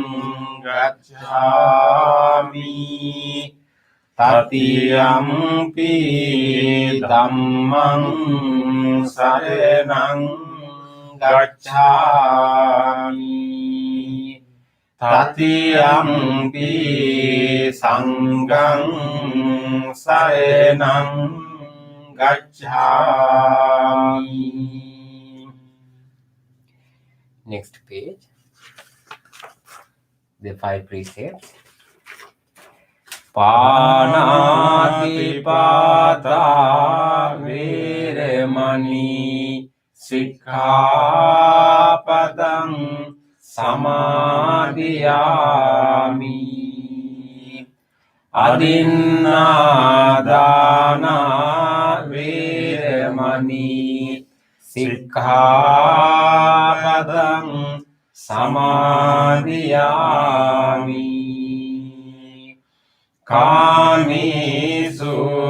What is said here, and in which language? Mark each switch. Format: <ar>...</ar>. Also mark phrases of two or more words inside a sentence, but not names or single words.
<pi>ගච්ඡාමි တတိယံ පි ධම්මං සරණං ගච්ඡාමි တတိယံ පි සංඝං සරණං ගච්ඡාමි.</pi> <en>Next page. The 5 precepts.</en> <pi>පානාතිපාතා වේරමණී සික්ඛාපදං සමාදියාමි අදින්නාදානා වේරමණී සික්ඛාපදං සමාදියාමි කාමේසු</pi>